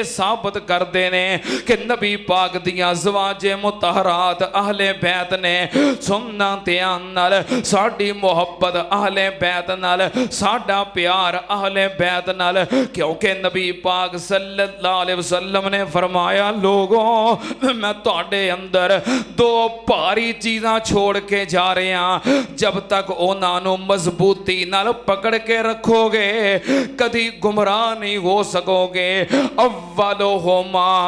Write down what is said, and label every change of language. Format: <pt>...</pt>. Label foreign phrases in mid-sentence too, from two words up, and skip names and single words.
<pa>ثابت کردے نے کہ نبی پاک دیاں زواجے مطہرات اہلے بیت نے سننا دھیان ساڈی محبت اہلے بیت نال ساڈا پیار اہلے بیت نال کیونکہ نبی پاک</pa> <ar>صلى الله عليه وسلم</ar> <pa>نے فرمایا لوگوں میں تہاڈے اندر دو بھاری چیزاں چھوڑ کے جا رہا جب تک انہاں نوں مضبوطی نال پکڑ کے رکھو گے کدی گمراہ نہیں ہو سکو گے اولهما</pa>